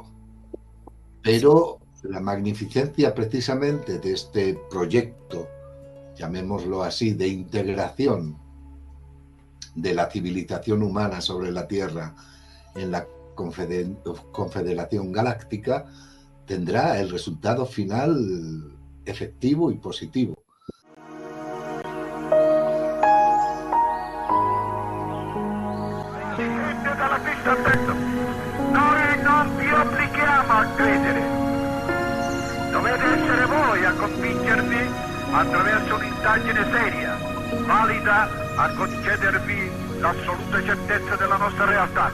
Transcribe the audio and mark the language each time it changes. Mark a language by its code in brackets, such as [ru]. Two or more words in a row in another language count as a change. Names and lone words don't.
[es] Pero la magnificencia precisamente de este proyecto, llamémoslo así, de integración de la civilización humana sobre la Tierra en la Confederación Galáctica, tendrá el resultado final efectivo y positivo. [it] Noi non vi obblighiamo invitiamo a credere. Dovete essere voi a convincervi attraverso un'indagine seria, valida a concedervi l'assoluta certezza della nostra realtà.